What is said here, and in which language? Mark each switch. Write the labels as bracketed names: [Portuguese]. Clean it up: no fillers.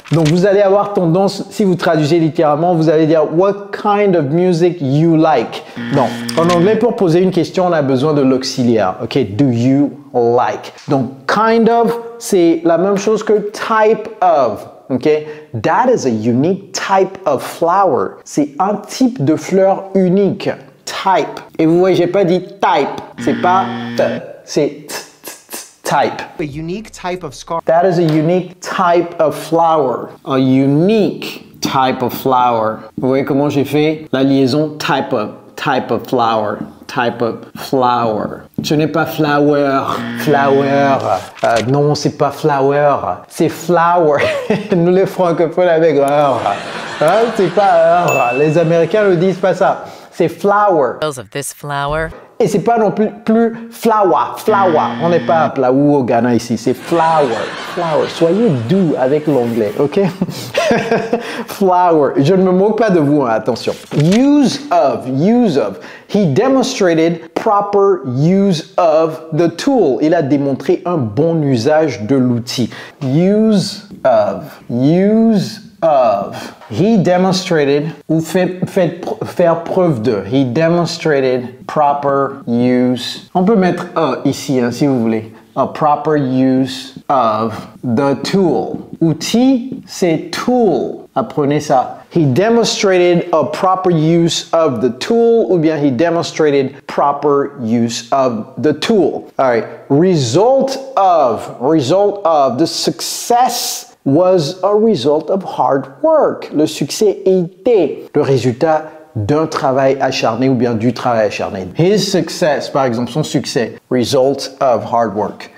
[French] Donc, vous allez avoir tendance, si vous traduisez littéralement, vous allez dire [English] what kind of music you like? [French] Non. En anglais, pour poser une question, on a besoin de l'auxiliaire. Ok, [English] do you like? [French] Donc, kind of, c'est la même chose que type of. [English] Okay? That is a unique type of flower. [French] C'est un type de fleur unique. Type. Et vous voyez, j'ai pas dit type. C'est pas t, c'est type. [English] A unique type of scarf. That is a unique type of flower. A unique type of flower. [French] Vous voyez comment j'ai fait la liaison type of. [English] type of flower, type of flower. [French] Ce n'est pas flower, flower. Non, c'est pas flower, c'est flower. Nous les francophones avec heure. Hein? C'est pas heure. Les Américains ne disent pas ça. C'est flower. [English] Of this flower. [French] Et c'est pas non plus flower, flower. On n'est pas à Plaou au Ghana ici, c'est flower, flower. Soyez doux avec l'anglais, ok? Flower. Je ne me moque pas de vous, hein, attention. [English] Use of, use of. He demonstrated proper use of the tool. [French] Il a démontré un bon usage de l'outil. [English] Use of, use of. He demonstrated, [French] ou faire preuve de. [English] He demonstrated proper use. [French] On peut mettre a ici, hein, si vous voulez. [English] A proper use of the tool. [French] Outil, c'est tool. Apprenez ça. [English] He demonstrated a proper use of the tool, [French] ou bien [English] he demonstrated proper use of the tool. All right. Result of. The success was a result of hard work. [French] Le succès était le résultat d'un travail acharné ou bien du travail acharné. [English] His success, [French] par exemple, son succès, [English] result of hard work.